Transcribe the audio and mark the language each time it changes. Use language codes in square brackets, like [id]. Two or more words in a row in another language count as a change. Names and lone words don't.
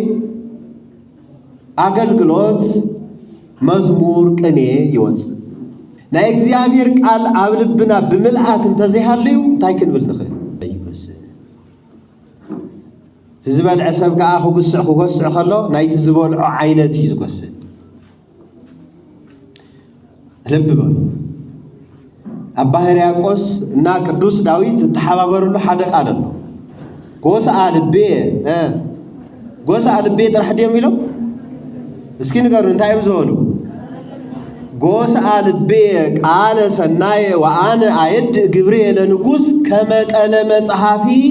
[ti] አገልግሎት መዝሙር ቅኔ ይወጽእ ናይ እግዚአብሔር ቃል ኣብ ልብና ብምልአት እንተዘይሃልዩ እንታይ ክንብል ንኽእል ዝዝበልዐ ሰብ ከዓ ክጎስዕ ከሎ ናይቲ ዝበልዖ ዓይነት እዩ ዝጎስዕ ልብ በሉ አባ ሕርያቆስ እና ቅዱስ ዳዊት ዝተሓባበሩሉ ሓደ ቃል ኣሎ [gez] ጎስዓ ልቤ [ti] ጥራሕ ድዮም ኢሎም እስኪ ንገሩ እንታይ እዮም ዝበሉ [gez] ጎስዓ ልቤ ቃለ ሰናየ ወአነ አየድእ ግብርየ ለንጉሥ ከመ ቀለመ ጸሓፊ